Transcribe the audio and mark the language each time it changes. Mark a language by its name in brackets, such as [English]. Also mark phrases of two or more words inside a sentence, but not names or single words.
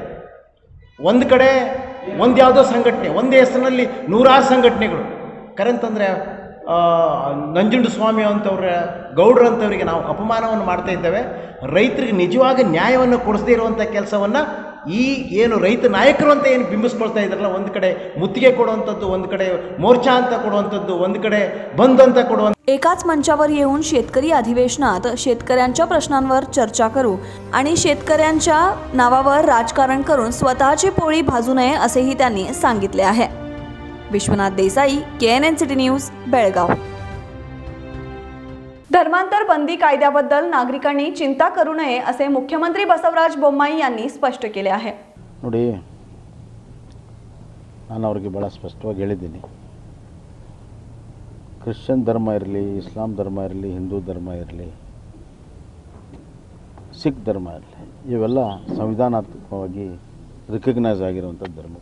[Kannada] ಒಂದು ಕಡೆ ಒಂದು ಯಾವುದೋ ಸಂಘಟನೆ, ಒಂದೇ ಹೆಸರಿನಲ್ಲಿ ನೂರಾರು ಸಂಘಟನೆಗಳು, ಕರೆಂತಂದರೆ ನಂಜುಂಡ ಸ್ವಾಮಿ ಅಂತವ್ರ ಗೌಡ್ರಂಥವರಿಗೆ ನಾವು ಅಪಮಾನವನ್ನು ಮಾಡ್ತಾ ಇದ್ದೇವೆ. ರೈತರಿಗೆ ನಿಜವಾಗಿ ನ್ಯಾಯವನ್ನು ಕೊಡಿಸದೇ ಇರುವಂಥ ಕೆಲಸವನ್ನು ಈ ಏನು ರೈತ ನಾಯಕರು ಅಂತ ಏನು ಬಿಂಬಿಸ್ಕೊಳ್ತಾ ಇದ್ದಾರಲ್ಲ, ಒಂದು ಕಡೆ ಮುತ್ತಿಗೆ ಕೊಡುವಂಥದ್ದು, ಒಂದು ಕಡೆ ಮೋರ್ಚಾ ಅಂತ ಕೊಡುವಂಥದ್ದು, ಒಂದು ಕಡೆ ಬಂದ್ ಅಂತ ಕೊಡುವಂಥ. [Marathi] एकाच मंचावर येऊन शेतकरी अधिवेशनात शेतकऱ्यांच्या प्रश्नांवर चर्चा करू आणि शेतकऱ्यांच्या नावावर राजकारण करून स्वतःची पोळी भाजू नये असेही त्यांनी सांगितले आहे. विश्वनाथ देसाई, KNN सिटी न्यूज, बेळगाव. धर्मांतर बंदी कायद्याबद्दल नागरिकांनी चिंता करू नये असे मुख्यमंत्री बसवराज बोम्माई यांनी स्पष्ट केले आहे. [Kannada] ನೋಡಿ, ನಾನು ಅವರಿಗೆ ಭಾಳ ಸ್ಪಷ್ಟವಾಗಿ ಹೇಳಿದ್ದೀನಿ. ಕ್ರಿಶ್ಚಿಯನ್ ಧರ್ಮ ಇರಲಿ, ಇಸ್ಲಾಂ ಧರ್ಮ ಇರಲಿ, ಹಿಂದೂ ಧರ್ಮ ಇರಲಿ, ಸಿಖ್ ಧರ್ಮ ಇರಲಿ, ಇವೆಲ್ಲ ಸಂವಿಧಾನಾತ್ಮಕವಾಗಿ ರಿಕಗ್ನೈಸ್ ಆಗಿರುವಂಥ ಧರ್ಮಗಳು.